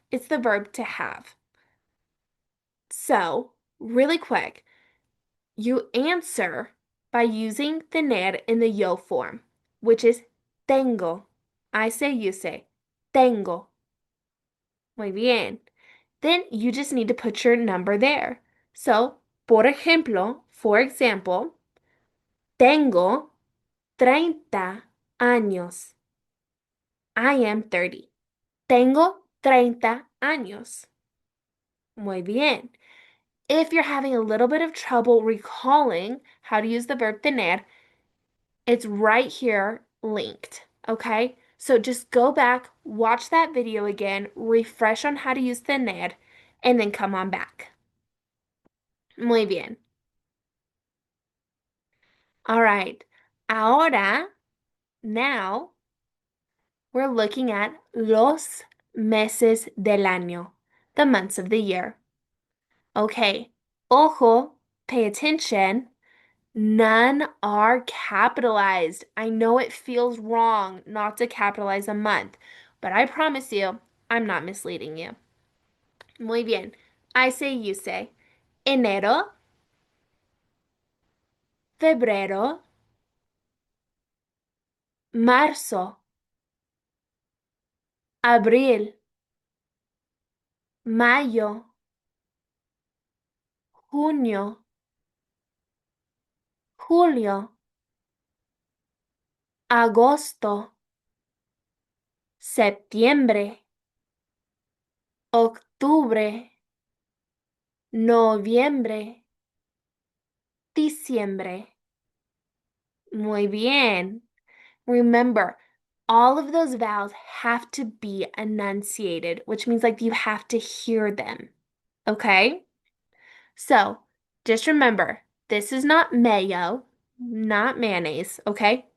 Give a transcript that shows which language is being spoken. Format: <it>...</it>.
<en>It's the verb to have. So, really quick, you answer by using tener in the yo form, which is tengo. I say, you say, tengo.</en> <es>Muy bien.</es> <en>Then you just need to put your number there. So,</en> <es>por ejemplo,</es> <en>for example,</en> <es>tengo 30 años.</es> <en>I am 30.</en> <es>Tengo 30 años. Muy bien.</es> <en>If you're having a little bit of trouble recalling how to use the verb tener, it's right here linked, okay? So just go back, watch that video again, refresh on how to use tener, and then come on back.</en> <es>Muy bien.</es> <en>All right.</en> <es>Ahora,</es> <en>now, we're looking at</en> <es>los meses del año,</es> <en>the months of the year. Okay.</en> <es>Ojo,</es> <en>pay attention. None are capitalized. I know it feels wrong not to capitalize a month, but I promise you, I'm not misleading you.</en> <es>Muy bien.</es> <en>I say, you say.</en> <es>Enero, febrero, marzo, abril, mayo, junio, julio, agosto, septiembre, octubre, noviembre, diciembre. Muy bien.</es> <en>Remember, all of those vowels have to be enunciated, which means like you have to hear them. Okay? So just remember, this is not mayo, not mayonnaise, okay?</en>